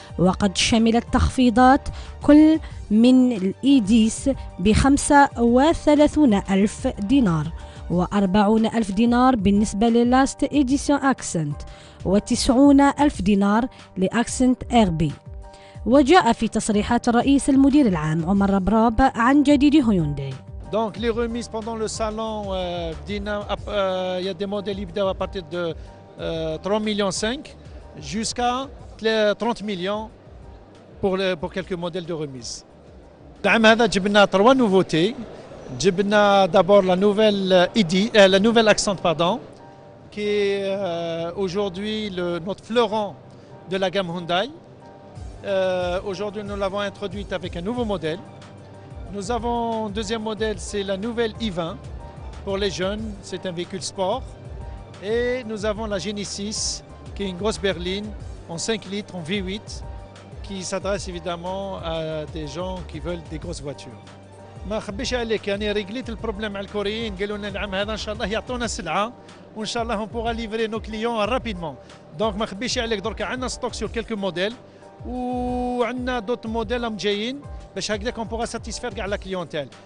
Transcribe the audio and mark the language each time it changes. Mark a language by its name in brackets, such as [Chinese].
[Arabic] وقد شملت تخفيضات كل من الإيديس ب35 ألف دينار و40 ألف دينار بالنسبة للاست إديسيون أكسنت و90 ألف دينار لأكسنت إربي. وجاء في تصريحات الرئيس المدير العام عمر ربراب عن جديد هيونداي. [French] Donc les remises pendant le salon, il y a des modèles [Arabic] يبداو [French] à partir de 3 millions 5 jusqu'à 30 millions pour quelques modèles de remise. [Arabic] العام هذا جبنا 3 nouveautés. جبنا [French] d'abord la nouvelle Accent qui est aujourd'hui notre fleuron de la gamme Hyundai. Aujourd'hui nous l'avons introduite avec un nouveau modèle. Nous avons un deuxième modèle, c'est la nouvelle i20 pour les jeunes, c'est un véhicule sport. Et nous avons la Genesis qui est une grosse berline en 5 litres en V8 qui s'adresse évidemment à des gens qui veulent des grosses voitures. [Arabic] ما خبيش عليك يعني ريغليت البروبليم مع الكوريين، قالوا لنا العام هذا ان شاء الله يعطونا السلعه وان شاء الله [French] بوغا ليفري نو كليون رابيدمون. [Arabic] دونك ما خبيش عليك دركا عندنا [French] ستوك سور كيلكو موديل [Arabic] وعندنا دوت موديل جايين باش هكذاك بوغا [French] ساتيسفير [Arabic] كاع لا كليونتيل.